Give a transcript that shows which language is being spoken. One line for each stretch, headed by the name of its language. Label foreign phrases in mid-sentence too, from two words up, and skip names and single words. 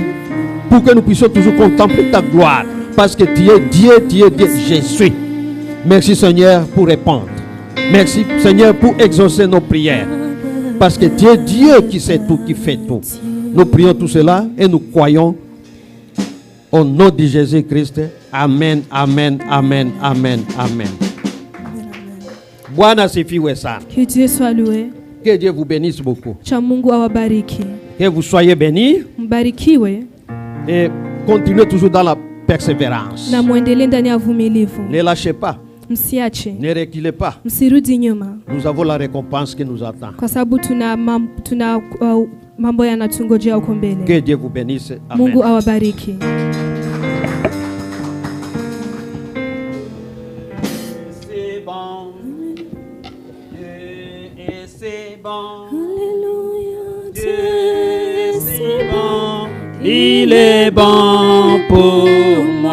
French: Pour que nous puissions toujours contempler ta gloire. Parce que tu es Dieu, je suis. Merci Seigneur pour répondre. Merci Seigneur pour exaucer nos prières. Parce que tu es Dieu qui sait tout, qui fait tout. Nous prions tout cela et nous croyons au nom de Jésus-Christ. Amen, amen, amen, amen, amen.
Swahili: Bwana sifiwe sana.
French: Que Dieu soit loué. Que Dieu vous bénisse beaucoup.
Swahili: Cha Mungu awabariki.
French: Que vous soyez bénis.
Swahili: Mbarikiwe.
French: Et continuez toujours dans la persévérance.
Swahili: Na muendelee ndani ya uvumilivu.
French: Ne lâchez pas.
Swahili: Msiache.
French: Ne reculez pas.
Swahili: Msirudi nyuma.
French: Nous avons la récompense qui nous attend.
Swahili: Kwa sababu tuna mambo yanatungojea huko mbele.
French: Que Dieu vous bénisse. Amen.
Swahili: Mungu awabariki.
French: C'est bon. Dieu est c'est bon. Alléluia. Dieu c'est bon. Il est bon pour moi.